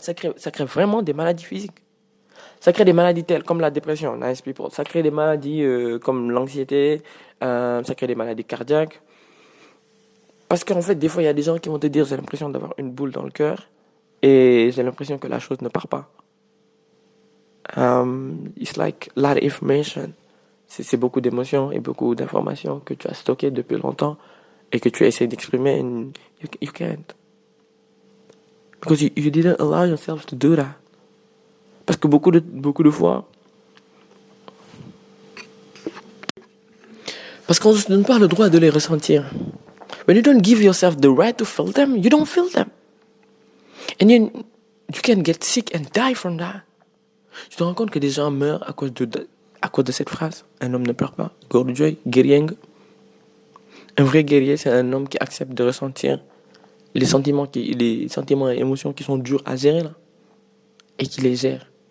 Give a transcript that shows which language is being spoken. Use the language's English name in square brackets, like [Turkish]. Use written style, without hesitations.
[French] Ça crée vraiment des maladies physiques. Ça crée des maladies telles comme la dépression, [English] nice people. [French] Ça crée des maladies comme l'anxiété, ça crée des maladies cardiaques. Parce qu'en fait, des fois, il y a des gens qui vont te dire j'ai l'impression d'avoir une boule dans le cœur et j'ai l'impression que la chose ne part pas. [English] It's like a lot of information. [French] C'est beaucoup d'émotions et beaucoup d'informations que tu as stockées depuis longtemps et que tu essaies d'exprimer [English] and you can't. Because you didn't allow yourself to do that. [French] Parce que beaucoup de fois, parce qu'on ne se donne pas le droit de les ressentir. [English] When you don't give yourself the right to feel them, you don't feel them. And you can get sick and die from that. [French] Tu te rends compte que des gens meurent à cause de cette phrase. Un homme ne pleure pas. Gordojoy, guerrier. Un vrai guerrier, c'est un homme qui accepte de ressentir les sentiments et émotions qui sont durs à gérer là. Et qui les gère.